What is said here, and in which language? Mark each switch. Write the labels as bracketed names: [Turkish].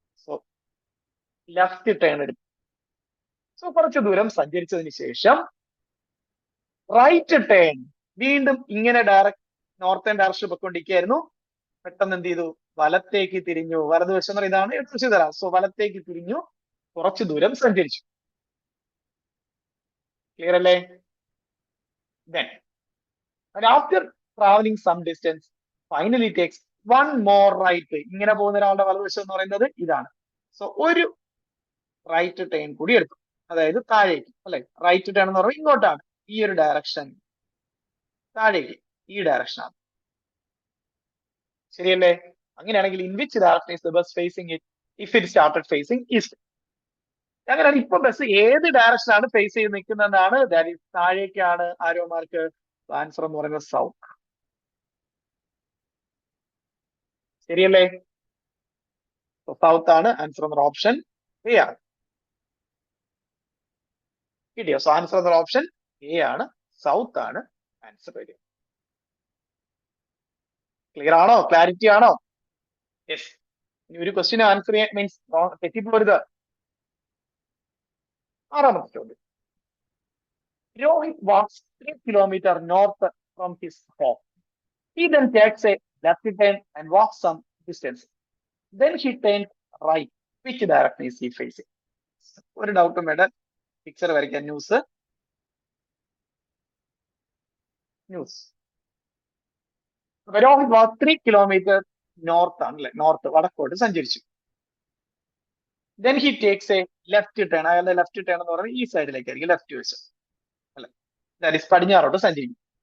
[Malayalam] So left turn എടുത്തു. So കുറച്ചു ദൂരം സഞ്ചരിച്ചതിന് ശേഷം റൈറ്റ് ടേൺ. വീണ്ടും ഇങ്ങനെ ഡയറക്റ്റ് നോർത്തേൺ ഡയറക്ഷൻ പൊയ്ക്കൊണ്ടിരിക്കുകയായിരുന്നു. പെട്ടെന്ന് എന്ത് ചെയ്തു? വലത്തേക്ക് തിരിഞ്ഞു. വലതുവശം എന്ന് പറയുന്നത് ഇതാണ്, ഇടതുവശം തരാം. സോ വലത്തേക്ക് തിരിഞ്ഞു, കുറച്ചു ദൂരം സഞ്ചരിച്ചു. ക്ലിയർ അല്ലേ? [English] Then, and after traveling some distance, finally takes one more right. [Malayalam] ഇങ്ങനെ പോകുന്ന ഒരാളുടെ വലതുവശം എന്ന് പറയുന്നത് ഇതാണ്. സോ ഒരു റൈറ്റ് ടേൺ കൂടി എടുത്തു, അതായത് താഴേക്ക് അല്ലെ. റൈറ്റ് ടേൺ എന്ന് പറയുമ്പോൾ ഇങ്ങോട്ടാണ്, ഈ ഒരു ഡയറക്ഷൻ, താഴേക്ക് ഈ ഡയറക്ഷനാണ്. ശരിയല്ലേ? അങ്ങനെയാണെങ്കിൽ [English] In which direction is the bus facing it if it started facing east? [Malayalam] അങ്ങനെയാണ് ഇപ്പൊ ബസ് ഏത് ഡയറക്ഷനാണ് ഫേസ് ചെയ്ത് നിൽക്കുന്നതെന്നാണ്. That is താഴേക്കാണ്. Arrow mark. Answer എന്ന് പറയുന്നത് സൗത്ത്. ശരിയല്ലേ? സൗത്ത് ആണ് ആൻസർ എന്ന ഓപ്ഷൻ എ ആണ്. കിട്ടിയോ? സോ ആൻസർ എന്ന ഓപ്ഷൻ എ ആണ്, സൗത്ത് ആണ് ആൻസർ വരിക. ക്ലിയർ ആണോ? ക്ലാരിറ്റി ആണോ? യെസ്. ഒരു ക്വസ്റ്റ്യൻ ആൻസർ ചെയ്യാൻ മീൻസ് തെറ്റിപ്പോരുത്. ആറാമത്തെ ചോദ്യം. [English] Rohit walks 3 kilometers north from his home. He then takes a left turn and walks some distance. Then he turns right. Which direction is he facing? [Malayalam] ഒരു ഡൗട്ടും വേണ്ട, picture വരയ്ക്കാൻ. News Rohit വാക്ക് 3 kilometers north ആണ് അല്ലെ, north വടക്കോട്ട് സഞ്ചരിച്ചു. [English] Then he takes a left turn. [Malayalam] അയാളുടെ left turn എന്ന് പറയുന്നത് ഈ സൈഡിലേക്കായിരിക്കും, ലെഫ്റ്റ് വശം അല്ലെ, ദാറ്റ് ഈസ് പടിഞ്ഞാറോട്ട് സഞ്ചരിക്കും.